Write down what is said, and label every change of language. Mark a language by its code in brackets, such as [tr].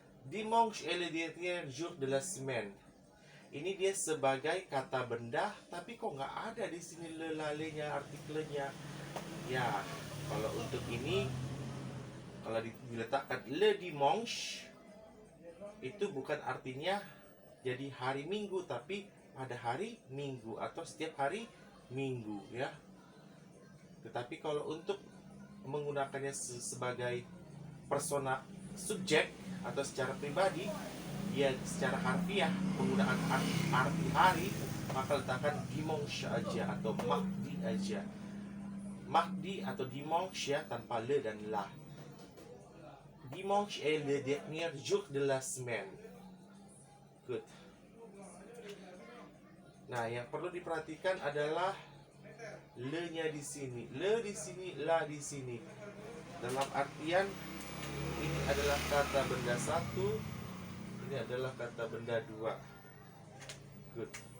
[fr] Dimanche est le dernier jour de la semaine. [id] Ini dia sebagai kata benda, tapi kok nggak ada di sini le, la, le-nya, artikelnya. Ya, kalau untuk ini, kalau diletakkan le dimanche, itu bukan artinya jadi hari Minggu, tapi pada hari Minggu atau setiap hari Minggu ya. Tetapi kalau untuk menggunakannya sebagai persona subjek atau secara pribadi, dia secara harfiah penggunaan arti hari, maka letakkan dimanche aja atau mardi aja. Mardi atau dimanche ya, tanpa le dan la. [fr] Dimanche est le dernier jour de la semaine. [en] Good. [id] Nah, yang perlu diperhatikan adalah le-nya di sini. Le di sini, la di sini. Dalam artian ini adalah kata benda satu, ini adalah kata benda dua. Good.